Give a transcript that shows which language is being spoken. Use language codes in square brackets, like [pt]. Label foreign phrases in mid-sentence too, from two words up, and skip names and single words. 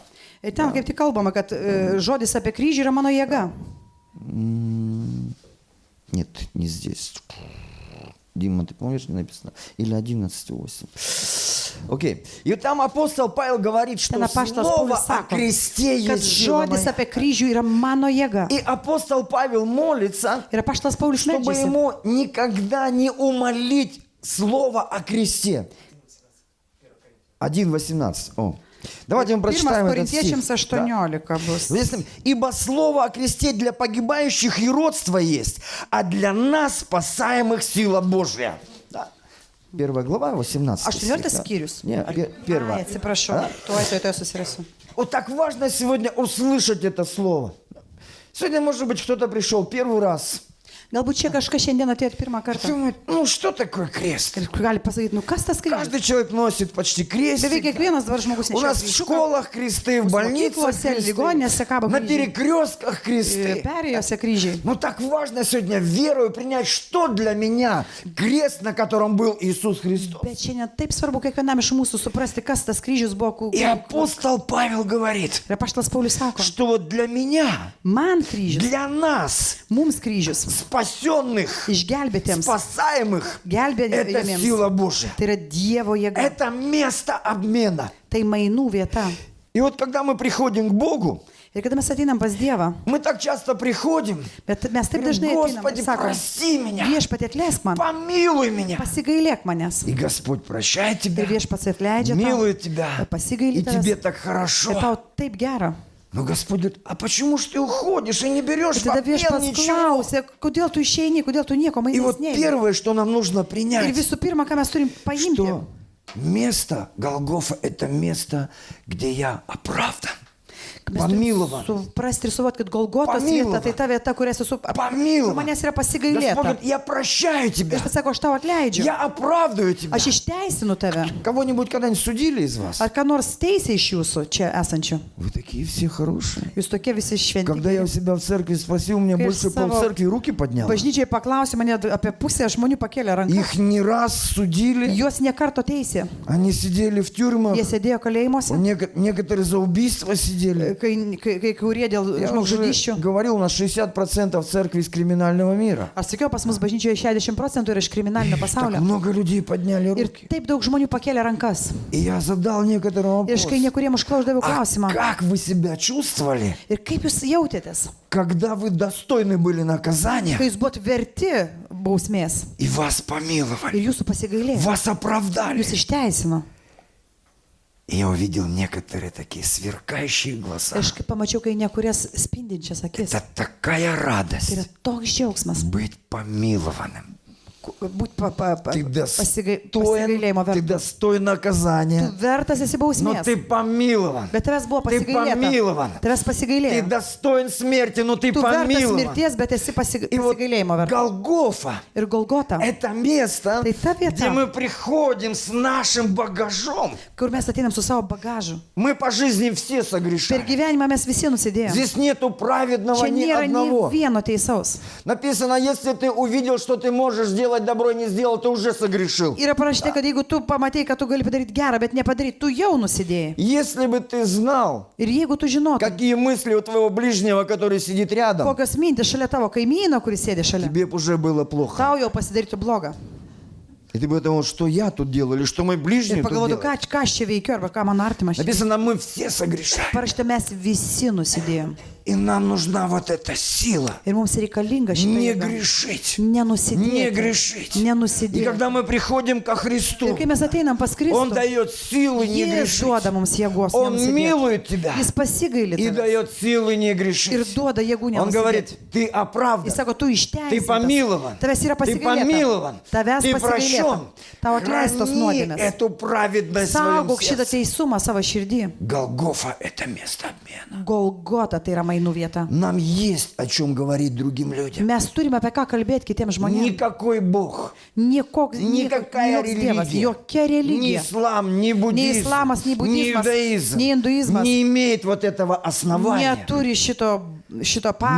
[lt] Ir ten kaip tik kalbama, kad žodis apie kryžių yra mano jėga. [ru] Нет, не здесь. Дима, ты помнишь, где написано? Или 11:8. Окей. И там апостол Павел говорит, что [lt] Ten apaštalas [ru] слово [lt] Paulius [ru] о [lt] sako, [ru] кресте [lt] kad [ru] есть сила [lt] žodis [ru] моя. [lt] apie kryžių yra mano jėga. [ru] И апостол Павел молится, [lt] Ir apaštalas Paulius [ru] чтобы [lt] meldžiasi, [ru] ему никогда не умолить слово о кресте. 1:18. О. Давайте мы 1 прочитаем этот стих. [lt] Korintiečiams [ru] Да. [lt] 18 bus. [ru] Здесь написано, «Ибо слово о кресте для погибающих юродство есть, а для нас, спасаемых, сила Божья». Да. 1 глава, 18 стих. 18 да. [lt] skyrius. [ru] Нет, [lt] Ai, [ru] первое. [lt] atsiprašau. [ru] Да? [lt] Tuoj susirasiu. [ru] Вот так важно сегодня услышать это слово. Сегодня, может быть, кто-то пришел первый раз. [lt] Galbūt čia kažkas šiandien atėjo pirmą kartą. [ru] Думает, ну что такое крест? [lt] Ir gali pasakyti, nu kas tas kryžius? [ru] Каждый человек носит почти [lt] Beveik [ru] крестик. [lt] kiekvienas dabar žmogus [ru] У нас в [lt] nešioja [ru] школах кресты, в больницах [lt] mokyklose, [ru] кресты, [lt] ligoninėse kabo [ru] на [lt] kryžiai. [ru] перекрестках кресты. [lt] Perėjose kryžiai. [ru] Но так важно сегодня верою принять, что для меня крест, на котором был Иисус Христос. [lt] Bet šiandien taip svarbu kiekvienam iš mūsų suprasti, kas tas kryžius buvo. [ru] И апостол Павел говорит, [lt] Ir apaštalas Paulius sako, [ru] что вот для меня, [lt] man kryžius, [ru] для нас, [lt] mums kryžius, [ru] спасенных, [lt] išgelbėtiems, [ru] спасаемых, это [lt] gelbėtiems, [ru] сила Божья. [lt] tai yra Dievo jėga, [ru] Это место обмена. [lt] tai mainų vieta. [ru] И вот когда мы приходим к Богу, [lt] Ir kada mes ateinam pas Dievą, [ru] мы так часто приходим, [lt] bet mes taip [ru] говорим, [lt] dažnai ateinam [ru] Господи, [lt] ir sakom, [ru] прости меня, [lt] viešpatie atleisk man, [ru] помилуй меня. [lt] pasigailėk manęs. [ru] И Господь прощает тебя, [lt] Ir viešpats atleidžia tau, [ru] милует тебя, [lt] ir pasigailė [ru] и тебе [lt] tavęs. [ru] так [lt] Ir [ru] хорошо. [lt] tau taip gera. [ru] Но Господь говорит, а почему ж ты уходишь и не берешь [lt] Ir [ru] в [lt] tada [ru] обмен [lt] viešpats [ru] ничего? [lt] klausia, kodėl tu išeini, kodėl tu nieko [ru] И [lt] mainais [ru] вот [lt] neimi. [ru] первое, что нам нужно [lt] Ir [ru] принять, [lt] visų pirma, ką mes turim paimti, [ru] что место Голгофа – это место, где я оправдан. [lt] Mes turim [ru] Помилован. [lt] suprasti ir suvokti, kad Golgotos [ru] Помилован. [lt] vieta tai ta vieta, kurias esu [ru] Помилован. [lt] manęs yra [ru] Господь [lt] pasigailėta. [ru] говорит, я прощаю тебя. [lt] Viešpats sako, aš tau atleidžiu. [ru] Я оправдываю тебя. [lt] Aš išteisinu tave. [ru] Кого-нибудь когда-нибудь судили из вас? [lt] Ar ką nors teisė iš jūsų čia esančių? [ru] Вы такие все хорошие. [lt] Jūs tokie visi [ru] Когда я у [lt] šventi. [ru] себя в церкви спросил, мне [lt] Kai [ru] больше [lt] savo [ru] полцеркви руки подняло. [lt] Bažnyčiai paklausė mane apie pusę žmonių pakėlė ranką. [ru] Их не раз судили. [lt] Juos nekarto teisė. [ru] Они сидели в тюрьмах. [lt] Jie sėdėjo kalėjimuose, [ru] Некоторые за убийство сидели. [lt] kai kurie dėl [ru] Я уже [lt] žmogžudysčių. [ru] говорил, у нас 60% церкви из криминального мира. [lt] Aš sakiau, pas mus bažnyčioje 60% yra iš kriminalinio [ru] Так [lt] pasaulio. [ru] много людей подняли [lt] Ir [ru] руки. [lt] taip daug žmonių pakėlė rankas. [ru] И я задал некоторым [lt] Ir [ru] вопрос. [lt] kai niekuriem užklauždaviau [ru] А [lt] klausimą. [ru] как вы себя чувствовали, [lt] Ir kaip jūs jautėtės, [ru] когда вы достойны были наказания [lt] kai jūs buvot verti bausmės [ru] и вас [lt] ir [ru] помиловали, [lt] jūsų pasigailėjo, [ru] вас оправдали? [lt] jūs išteisino. [ru] И я увидел некоторые такие сверкающие глаза. [lt] Aš kaip pamačiau, kai niekurias spindinčias akis. [ru] Это такая [lt] Tai yra [ru] радость [lt] toks džiaugsmas. [ru] быть помилованным. [lt] Būti [ru] Ты [lt] pasigailėjimo [ru] ты [lt] vertas. [ru] достоин наказания, [lt] Tu vertas esi [ru] но [lt] bausmės. [ru] ты помилован. [lt] Bet tavęs buvo [ru] Ты помилован. [lt] pasigailėta. Tavęs [ru] Ты [lt] pasigailėjo. [ru] достоин смерти, но ты [lt] Tu vertas [ru] помилован. [lt] mirties, bet esi [ru] И вот [lt] pasigailėjimo vertas. [ru] Голгофа [lt] Ir Golgota, – [ru] это место, [lt] Tai ta vieta. [ru] где мы приходим с нашим багажом. [lt] kur mes ateinam su savo bagažu. [ru] Мы по жизни все [lt] Per [ru] согрешаем. [lt] gyvenimą mes visi nusidėjome. [ru] Здесь нету праведного [lt] Čia [ru] ни [lt] nėra nei [ru] одного. [lt] vieno teisaus. [ru] Написано, если ты увидел, что ты можешь сделать добро и не сделал, ты уже согрешил. [lt] Yra parašyta, kad jeigu tu pamatai, kad tu gali padaryti gerą, bet nepadaryti, tu jau nusidėjai. [ru] Если бы ты знал, [lt] Ir jeigu tu žinotum, [ru] какие мысли у твоего ближнего, который сидит рядом, [lt] kokios mintis šalia tavo kaimyno, kuris sėdi šalia, [ru] тебе бы уже было плохо. [lt] tau jau pasidarytų bloga. [ru] И ты бы думал, что я тут делаю, или что мой ближний [lt] Ir [ru] тут [lt] pagalvotų, [ru] делает. [lt] ką aš čia veikiu, arba ką mano artimas čia. [ru] Написано, мы все согрешаем. [lt] Parašyta, mes visi nusidėjom. [ru] И нам нужна вот эта сила. [lt] Ir mums reikalinga [ru] Не [lt] šitą jėgą. [ru] грешить. Не [lt] Nenusidėti. [ru] грешить. И [lt] Nenusidėti. [ru] когда мы приходим ко Христу, [lt] Ir kai mes ateinam pas [ru] Он [lt] Kristų, [ru] дает силы не [lt] Jis [ru] грешить. [lt] duoda mums jėgos. [ru] Он [lt] nenusidėti. [ru] милует тебя [lt] Jis pasigaili [ru] и [lt] tavęs [ru] дает силы не [lt] ir [ru] грешить. [lt] duoda jėgų [ru] Он [lt] nenusidėti. [ru] говорит, ты [lt] Jis [ru] оправдан, [lt] sako, tu [ru] ты [lt] išteisintas. [ru] помилован, [lt] Tavęs yra [ru] ты [lt] pasigailėta. [ru] помилован, [lt] Tavęs [ru] ты [lt] pasigailėta. [ru] прощен. [lt] Tau atleistos [ru] Храни [lt] nuodėmės. [ru] эту праведность в своем [lt] Saugok šitą [ru] сердце. [lt] teisumą savo širdį. [ru] Голгофа – это место обмена. [lt] Golgota tai yra mainų vieta. [ru] Нам есть о чем говорить другим людям. [lt] Mes turime apie ką kalbėti kitiems žmonėms. [ru] Никакой Бог, [lt] Joks [ru] никакая [lt] dievas, [ru] религия, [lt] jokia [ru] ни [lt] religija, [ru] ислам, ни [lt] nei [ru] буддизм, [lt] islamas, nei [ru] ни [lt] budizmas, [ru] иудаизм [lt] nei hinduizmas [ru] не имеет вот этого основания [lt] neturi šito pagrindo,